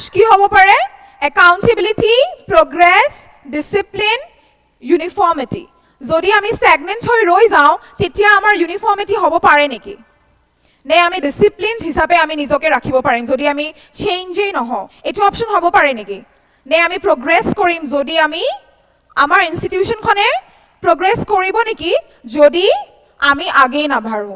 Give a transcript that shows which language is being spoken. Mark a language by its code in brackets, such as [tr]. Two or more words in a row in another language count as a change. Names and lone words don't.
[as] কি হ'ব পাৰে, [en] accountability, progress, discipline, uniformity. [as] যদি আমি stagnant হৈ ৰৈ যাও তেতিয়া আমাৰ uniformity হ'ব পাৰে নেকি, নে আমি disciplined হিচাপে আমি নিজকে ৰাখিব পাৰিম যদি আমি চেঞ্জেই নহও, এইটো অপচন হ'ব পাৰে নেকি, নে আমি progress কৰিম যদি আমি আমাৰ ইনষ্টিটিউশনখনে progress কৰিব নেকি যদি আমি আগেই নাভাৰো।